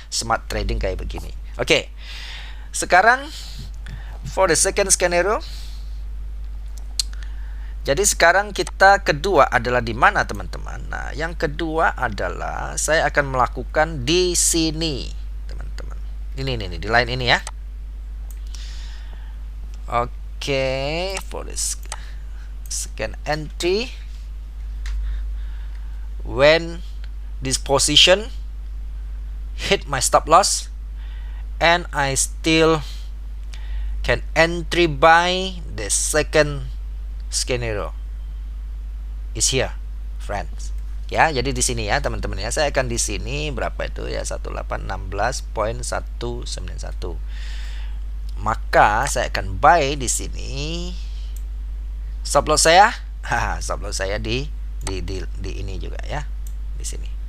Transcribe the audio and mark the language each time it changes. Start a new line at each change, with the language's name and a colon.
English: Smart trading
Indonesian: kayak begini. Oke. Sekarang
English: for the second scenario.
Indonesian: Jadi sekarang kita kedua adalah di mana, teman-teman? Nah, yang kedua adalah saya akan melakukan di sini, teman-teman. Ini di line ini ya.
English: Oke, for this second entry, when this position hit my stop loss and I still can entry buy the second scenario is here, friends.
Indonesian: Ya, jadi di sini ya, teman-teman ya. Saya akan di sini berapa itu ya? 1816.191. Maka saya akan buy di sini. Stop loss saya, stop loss saya di ini juga ya. Di sini.